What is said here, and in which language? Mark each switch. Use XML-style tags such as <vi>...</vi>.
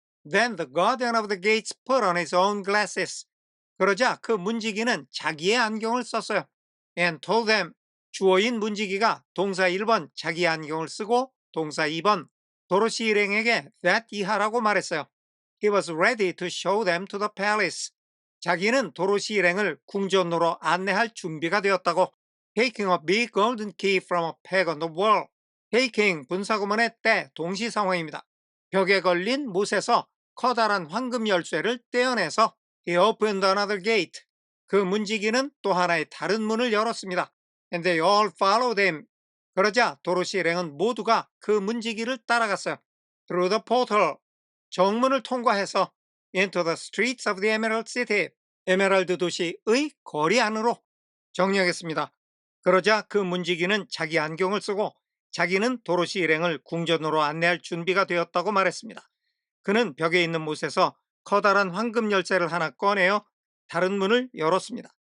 <en>Then the guardian of the gates put on his own glasses.</en> <ko>그러자 그 문지기는 자기의 안경을 썼어요.</ko> <en>And told them.</en> <ko>주어인 문지기가 동사 1번 자기의 안경을 쓰고 동사 2번 도로시 일행에게 that 이하라고 말했어요.</ko> <en>he was ready to show them to the palace.</en> <ko>자기는 도로시 일행을 궁전으로 안내할 준비가 되었다고.</ko> <en>Taking a big golden key from a peg on the wall.</en> <ko>Taking 분사구문의 때 동시상황입니다. 벽에 걸린 못에서 커다란 황금 열쇠를 떼어내서</ko> <en>he opened another gate.</en> <ko>그 문지기는 또 하나의 다른 문을 열었습니다.</ko> <en>And they all followed him.</en> <ko>그러자 도로시 일행은 모두가 그 문지기를 따라갔어요.</ko> <en>Through the portal.</en> <ko>정문을 통과해서</ko> <en>into the streets of the Emerald City.</en> <ko>에메랄드 도시의 거리 안으로. 정리하겠습니다. 그러자 그 문지기는 자기 안경을 쓰고 자기는 도로시 일행을 궁전으로 안내할 준비가 되었다고 말했습니다. 그는 벽에 있는 못에서 커다란 황금 열쇠를 하나 꺼내어 다른 문을 열었습니다.</ko>